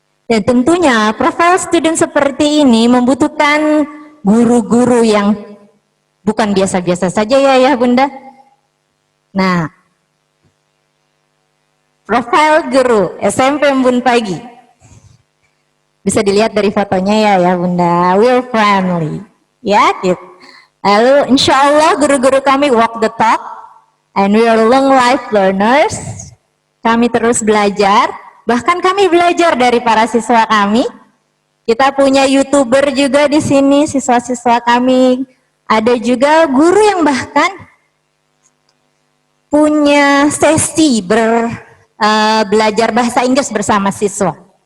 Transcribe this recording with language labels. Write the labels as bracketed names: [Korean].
[Indonesian] Dan tentunya profil student seperti ini membutuhkan guru-guru yang bukan biasa-biasa saja ya Bunda. Nah, profil guru SMP Embun Pagi bisa dilihat dari fotonya ya Bunda, we're friendly, ya gitu. [English] Lalu insya Allah guru-guru kami walk the talk and we are long life learners. [Indonesian] Kami terus belajar, bahkan kami belajar dari para siswa kami. Kita punya YouTuber juga di sini, siswa-siswa kami. Ada juga guru yang bahkan punya sesi belajar bahasa Inggris bersama siswa.